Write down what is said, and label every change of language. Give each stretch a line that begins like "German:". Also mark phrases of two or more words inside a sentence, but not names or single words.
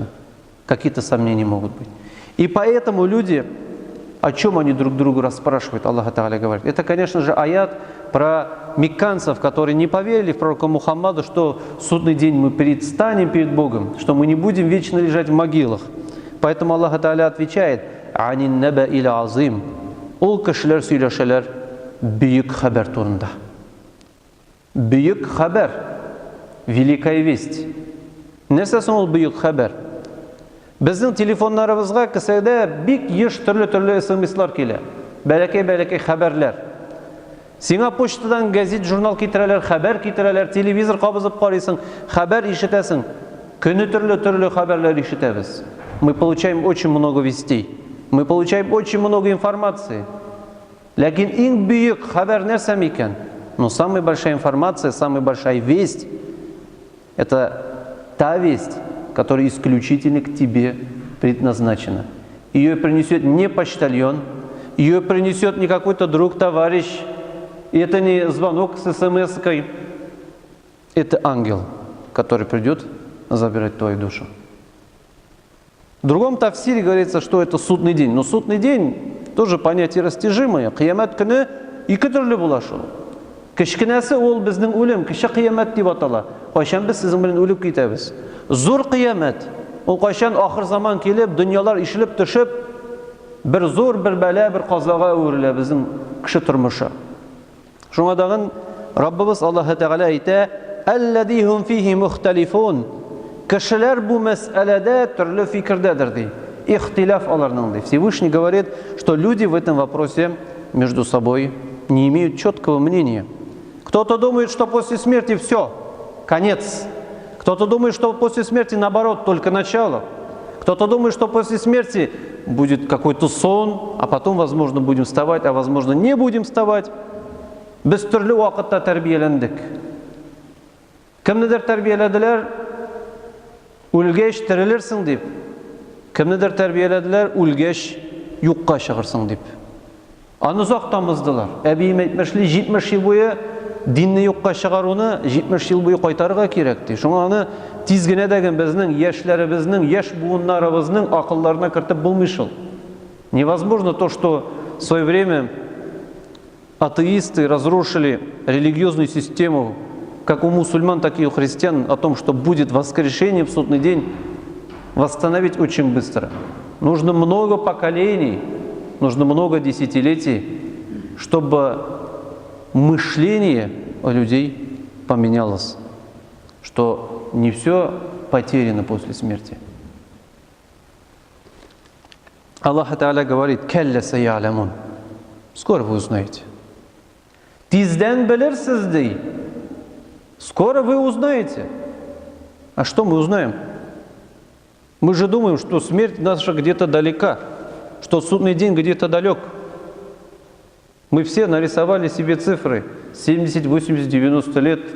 Russian: Какие-то сомнения могут быть. И поэтому люди, о чем они друг другу расспрашивают, Аллах Та'аля говорит, это, конечно же, аят про мекканцев, которые не поверили в пророка Мухаммада, что в судный день мы предстанем перед Богом, что мы не будем вечно лежать в могилах. Поэтому Аллах Та'аля отвечает,
Arabic: «عن النبإ العظيم».
Tatar: Ол кешеләр сөйләшәләр бүйек хәбәр турында. Бүйек хәбәр,
Russian: великая весть.
Tatar: Нәрсә соң ул бүйек хәбәр? Безнең телефоннарыбызга кесәдә бик еш төрле смслар килә. Бәләкәй хәбәрләр. Сиңа почтадан гәзит, журнал китерәләр, хәбәр китерәләр, телевизор кабызып карыйсың, хәбәр ишетәсең. Көне төрле хәбәрләр ишетәбез.
Russian: Мы получаем очень много вестей. Мы получаем очень много информации.
Tatar: Ләкин иң бүйек хәбәр нәрсә микән?
Russian: Но самая большая информация, самая большая весть – это та весть, которая исключительно к тебе предназначена. Ее принесет не почтальон, ее принесет не какой-то друг, товарищ, и это не звонок с смс-кой, это ангел, который придет забирать твою душу. В другом тафсире говорится, что это судный день. Но судный день тоже понятие растяжимое.
Tatar: Кыямат көне ике төрле була шул. Кечкенәсе ул безнең үлем, кече кыямат дип атала. Кайчан без сезнең белән үлеп китәбез. Зур кыямат. Ул кайчан ахыр заман килеп, дөньялар ишелеп төшеп, бер зур бер бәла, бер казага әверелә безнең кеше тормышы. Шуңа дагы Раббыбыз Аллаһ Тәгалә әйтә:
Arabic: «الذي هم فيه مختلفون».
Tatar: Кешеләр бу мәсьәләдә төрле фикердәдер ди. Ихтилаф аларның ди.
Russian: Всевышний говорит, что люди в этом вопросе между собой не имеют четкого мнения. Кто-то думает, что после смерти все, конец. Кто-то думает, что после смерти наоборот, только начало. Кто-то думает, что после смерти будет какой-то сон, а потом, возможно, будем вставать, а возможно, не будем вставать.
Tatar: Без төрле вакытта тәрбияләндек. Кемнедер тәрбияләделәр, үлгәч терелерсең дип. Кемнедер тәрбияләделәр, үлгәч юкка чыгырсың дип. Аны озак тамыздылар. Әбием әйтмешли, 70 ел буе динне юкка чыгаруны 70 ел буе кайтарырга кирәк ди. Шуңа аны тиз генә дәген безнең яшьләребезнең, яшь буыннарыбызның акылларына кертеп булмый шул.
Russian: Невозможно то, что в свое время атеисты разрушили религиозную систему, как у мусульман, так и у христиан, о том, что будет воскрешение в судный день, восстановить очень быстро. Нужно много поколений, нужно много десятилетий, чтобы мышление у людей поменялось, что не все потеряно после смерти. Аллах Та'аля говорит:
Arabic: «كلا سيعلمون».
Russian: Скоро вы узнаете.
Kazakh: Тизден білерсіз дей.
Russian: Скоро вы узнаете. А что мы узнаем? Мы же думаем, что смерть наша где-то далека, что судный день где-то далек. Мы все нарисовали себе цифры 70, 80, 90 лет.